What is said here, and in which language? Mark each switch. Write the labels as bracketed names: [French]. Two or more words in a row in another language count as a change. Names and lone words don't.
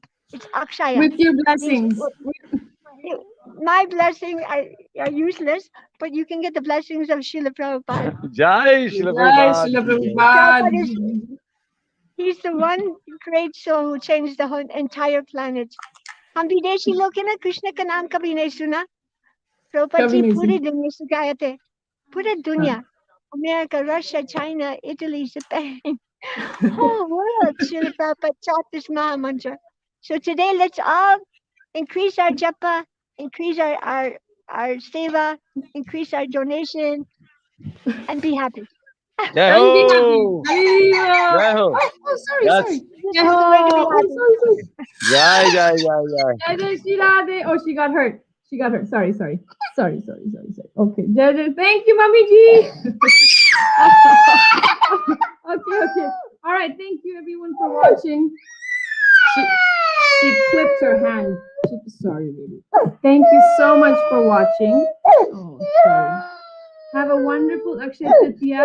[English] It's Akshaya. With your blessings. My blessings are useless, but you can get the blessings of Srila Prabhupada. Jai Srila Prabhupada. He's the one great soul who changed the whole entire planet. [Hindi] हम विदेशी लोग हैं ना, कृष्ण का नाम कभी नहीं सुना. प्रभुपाद जी पूरी दुनिया सिखाए थे. पूरा दुनिया, [English] America, Russia, China, Italy, Japan, whole world. Srila Prabhupada taught this Maha Mantra. So today, let's all increase our japa, increase our seva, increase our donation, and be happy. Jai Rangi Ho! happy. [Hindi] जय हो! [English] Sorry, Yes. sorry. This Jai is the way to be Ho. happy. Sorry. [Hindi] जय, जय, जय, जय. जय जय श्री राधे. [English] Oh, she got hurt. She got hurt. Sorry. [Hindi] Okay. जय जय. [English] Thank you, Mummy Ji. Okay. All right. Thank you, everyone, for watching. She clipped her hand. Sorry, baby. Thank you so much for watching. Oh, sorry. Have a wonderful Akshaya Tritiya.